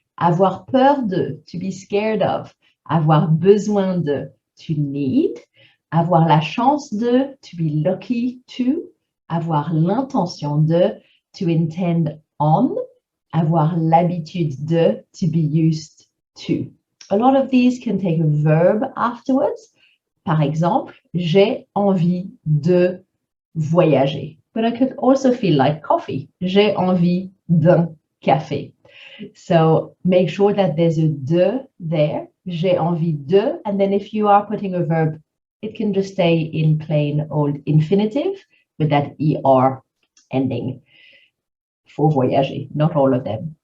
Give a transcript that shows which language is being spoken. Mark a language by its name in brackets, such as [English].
[French] Avoir peur de, [English] to be scared of. [French] Avoir besoin de, [English] to need. [French] Avoir la chance de, [English] to be lucky to. [French] Avoir l'intention de, [English] to intend on. [French] Avoir l'habitude de, [English] to be used to. A lot of these can take a verb afterwards. [French] Par exemple, j'ai envie de voyager. [English] But I could also feel like coffee. [French] J'ai envie d'un café. [English] So make sure that there's a de there. [French] J'ai envie de. [English] And then if you are putting a verb, it can just stay in plain old infinitive with that er ending for voyager. Not all of them.